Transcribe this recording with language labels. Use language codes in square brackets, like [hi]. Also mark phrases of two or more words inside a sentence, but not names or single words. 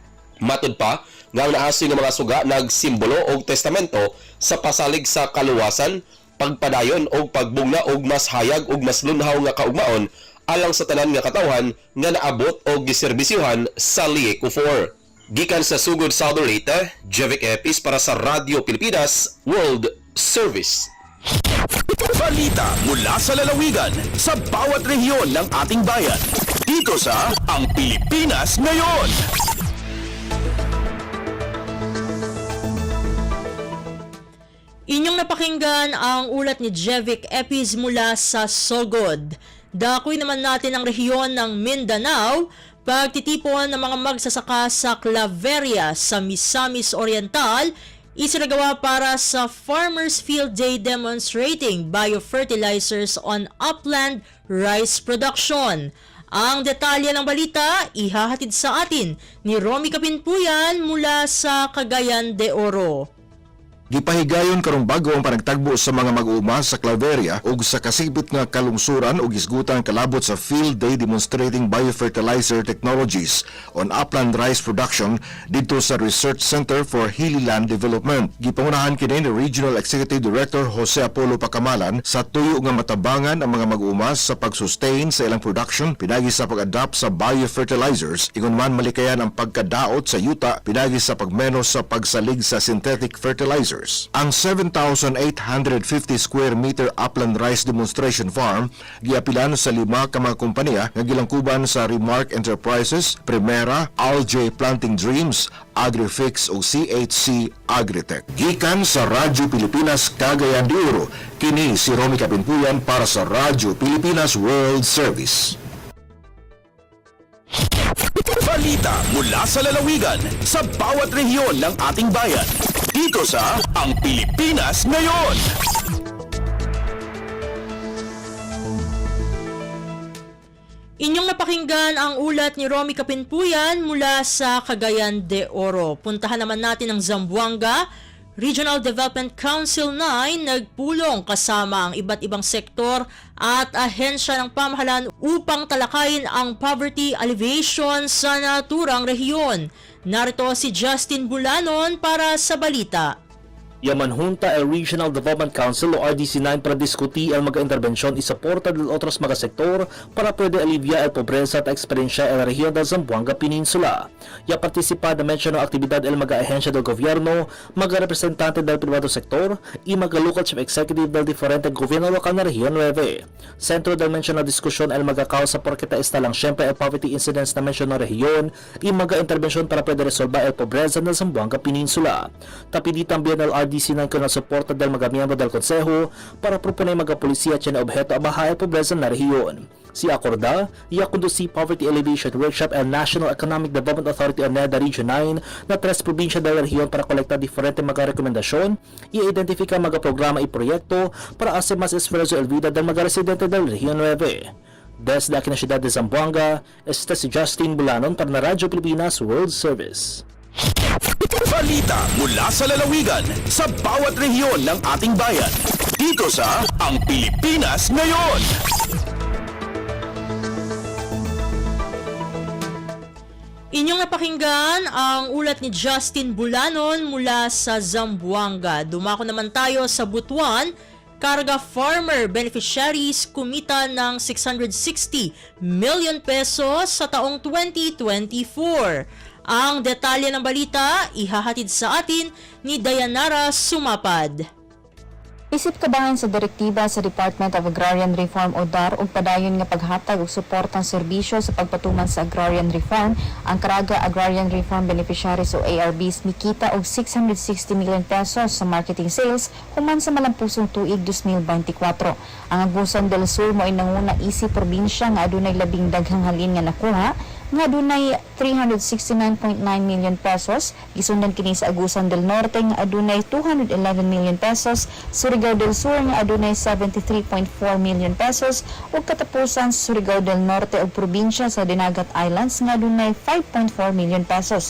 [ceb] Matud pa nga ang naasoy nga mga suga nagsimbolo og testamento sa pasalig sa kaluwasan, pagpadayon o pagbugna og mas hayag og mas lunhaw nga kaugmaon alang sa tanan nga katawhan nga naabot o giserbisyuhan sa LEECO 4. Gikan sa Sugod, Southern Leyte, Jevic Epis para sa Radyo Pilipinas World Service. [tl] Balita mula sa lalawigan sa bawat rehiyon ng ating bayan. Dito sa Ang Pilipinas Ngayon. Inyong napakinggan ang ulat ni Jevic Epiz mula sa Sogod. Dakoy naman natin ang rehiyon ng Mindanao, pagtitipon ng mga magsasaka sa Claveria sa Misamis Oriental, isinagawa para sa [en] Farmers Field Day demonstrating biofertilizers on upland rice production. [tl] Ang detalye ng balita, ihahatid sa atin ni Romy Kapinpuyan mula sa Cagayan de Oro. [ceb] Gipahigayon karong bago ang panagtagbo sa mga mag-uuma sa Claveria ug sa kasibot nga kalungsuran ug isgutan kalabot sa [en] Field Day demonstrating biofertilizer technologies on upland rice production [ceb] dito sa Research Center for Hilly Land Development. Gipangunahan kini ni Regional Executive Director Jose Apollo Pacamalan sa tuyo nga matabangan ang mga mag-uuma sa pag-sustain sa ilang production pinagi sa pag-adapt sa biofertilizers ingon man malikayan ang pagkadaot sa yuta pinagi sa pagmenos sa pagsalig sa [en] synthetic fertilizer. [ceb] hectares. Ang 7,850 [en] square meter upland rice demonstration farm [ceb] giapilan sa 5 ka mga kompanya nga gilangkuban sa Remark Enterprises, Primera, Algae Planting Dreams, AgriFix o CHC Agritech. Gikan sa Radyo Pilipinas Cagayan de Oro, kini si Romy Kapinpuyan para sa Radyo Pilipinas World Service. [tl] Balita mula sa lalawigan sa bawat rehiyon ng ating bayan. Dito sa Ang Pilipinas Ngayon. Inyong napakinggan ang ulat ni Romy Kapinpuyan mula sa Cagayan de Oro. Puntahan naman natin ang Zamboanga. Regional Development Council 9 nagpulong kasama ang iba't ibang sektor at ahensya ng pamahalaan upang talakayin ang [en] poverty alleviation [tl] sa naturang rehiyon. Narito si Justin Bulanon para sa balita. [cbk] Yamanhunta el Regional Development Council o RDC9 para diskuti ang mga interbensyon y soporta del otros mga sektor para pwede alivia el pobreza at eksperyensya el rehiyon del Zamboanga Peninsula. Ya participa na menciono aktibidad el mga ahensya del gobierno, mga representante del privado sektor y mga [en] local chief executive [cbk] del diferente gobierno lokal na rehiyon 9. Centro del menciono diskusyon el mga kausa porkita esta lang syempre el [en] poverty incidence [cbk] na menciono rehiyon y mga interbensyon para pwede resolba el pobreza del Zamboanga Peninsula. Tapidi también el RDC9 con el soporta del mga miyembro del Consejo para proponer mga polisiya at objeto a baha el pobreza na rehiyon. Si Acorda, conduci Poverty Alleviation Workshop and National Economic Development Authority o NEDA Region 9 na 3 probinsya del rehiyon para kolekta diferente mga rekomendasyon i-identifika mga programa y proyekto para hacer más esfuerzo el vida del mga residente del rehiyon 9. Desde aquí na siyudad de Zamboanga, este si Justin Bulanon para na Radyo Pilipinas World Service. [tl] Balita mula sa lalawigan sa bawat rehiyon ng ating bayan. Dito sa Ang Pilipinas Ngayon. Inyong napakinggan ang ulat ni Justin Bulanon mula sa Zamboanga. Dumako naman tayo sa Butuan. Karga [en] farmer beneficiaries [tl] kumita ng 660 [en] million pesos [tl] sa taong 2024. Ang detalye ng balita, ihahatid sa atin ni Dayanara Sumapad. [ceb] Isip kabahan sa direktiba sa Department of [en] Agrarian Reform [ceb] o DAR ug padayon nga paghatag og suportang serbisyo sa pagpatuman sa agrarian reform, ang Caraga Agrarian Reform Beneficiaries o ARBs mikita og 660 [en] million pesos [ceb] sa [en] marketing sales [ceb] human sa malampusong tuig 2024. Ang Agusan del Sur mo'y nanguna isip probinsya nga adunay labing daghang halin nga nakuha nga adunay 369.9 [en] million pesos, [ceb] gisundan kini sa Agusan del Norte nga adunay 211 [en] million pesos, [ceb] Surigao del Sur nga adunay 73.4 [en] million pesos [ceb] ug katapusan sa Surigao del Norte ug probinsya sa Dinagat Islands nga adunay 5.4 [en] million pesos.